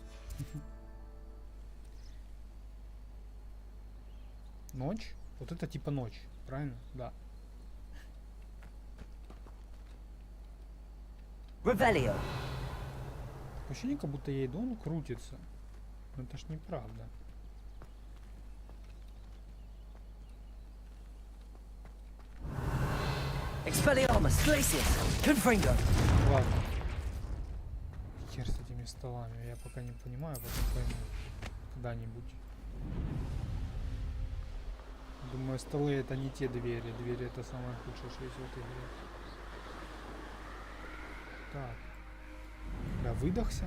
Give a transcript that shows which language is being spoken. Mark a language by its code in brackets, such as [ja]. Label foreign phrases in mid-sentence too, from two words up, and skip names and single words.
[ru] Ночь? Вот это типа ночь, правильно? Да. [la] Revelio. [ru] Ощущение, как будто я иду, он крутится. Но это ж неправда. [la] Expelliarmus. Glacius. Confringo. [ru] Ладно. Хер с этими столами. Я пока не понимаю, потом пойму. Когда-нибудь. Думаю, столы это не те двери. Двери это самое худшее, что есть в этой игре. Так. Я выдохся.